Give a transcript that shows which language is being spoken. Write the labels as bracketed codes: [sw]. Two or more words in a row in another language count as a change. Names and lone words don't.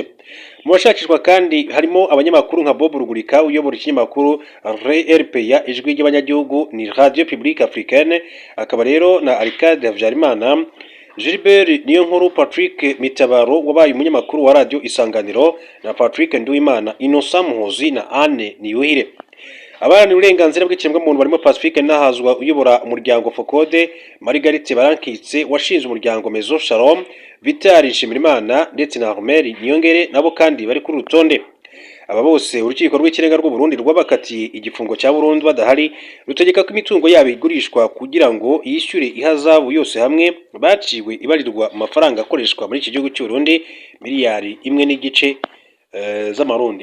[rw] Mu bashakishwa kandi harimo abanyamakuru nka Bob Rugurika uyobora ikinyamakuru RPA ijwi ry'abanyagihugu ni Radio Publique Africaine, akaba rero na Arcade Havyarimana, Gilbert Niyonkuru, Patrick Mitabaro wabaye umunyamakuru wa Radio Isanganiro na Patrick Nduwimana, Innocent Muhozi na Anne Niyuhire. Abana uburenganzira bw'ikiremwamuntu barimo Pacifique Nahazwa uyobora umuryango Focode, Margarite Barankitse washinze umuryango Maison Shalom, Vitali Nshimirimana ndetse na Armel Niyongere nabo kandi bari kuri rutonde. Aba bose urukiko rw'ikirenga rw'u Burundi rwabakatiye igifungo cya burundu badahari, rutegeka ko imitungo yabo igurishwa kugira ngo yishyure ihazabu yose hamwe baciwe ibarirwa amafaranga akoreshwa muri iki gihugu cy'u Burundi miliyari 1.5 z'amarundi.